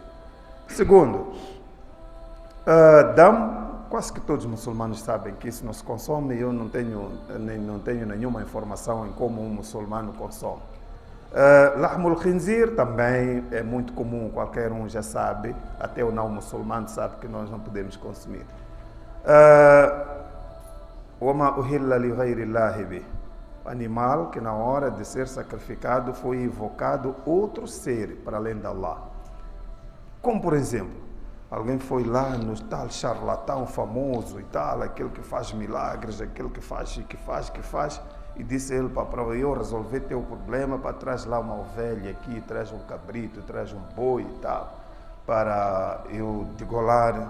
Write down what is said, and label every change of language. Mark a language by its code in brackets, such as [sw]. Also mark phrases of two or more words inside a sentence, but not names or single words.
[pt] Segundo, quase que todos os muçulmanos sabem que isso não se consome e eu não tenho nenhuma informação em como um muçulmano consome. [ar] لحم الخنزير [pt] também é muito comum, qualquer um já sabe, até o não muçulmano sabe que nós não podemos consumir. [ar] وما أهل لغير الله به. [pt] Animal que na hora de ser sacrificado foi invocado outro ser para além de Allah. Como por exemplo, alguém foi lá no tal charlatão famoso e tal, aquele que faz milagres, aquele que faz, e disse ele, para eu resolver teu problema, para traz lá uma ovelha aqui, traz um cabrito, traz um boi e tal, para eu degolar.